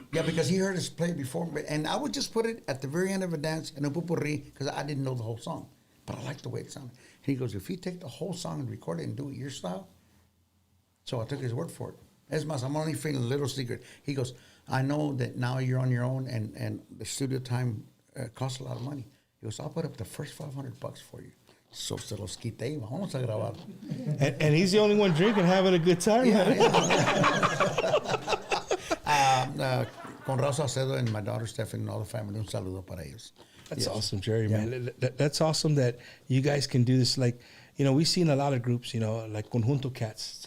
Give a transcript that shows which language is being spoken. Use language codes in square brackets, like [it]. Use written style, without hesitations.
[en] Yeah, because he heard us play it before, and I would just put it at the very end of a dance in a pupurri because I didn't know the whole song, but I liked the way it sounded. He goes, if you take the whole song and record it and do it your style, so I took his word for it. As much, I'm only feeling a little secret. He goes, I know that now you're on your own, and the studio time costs a lot of money. He goes, I'll put up the first $500 for you. So [es] se los quité, vamos a grabar. [en] And he's the only one drinking, having a good time. Yeah. [es] Con [en] Rosa Acedo and my daughter Stephanie and all the family, [es] un saludo para ellos. [en] That's awesome, Jerry, man. That's awesome that you guys can do this. Like, you know, we've seen a lot of groups, you know, like Conjunto Cats.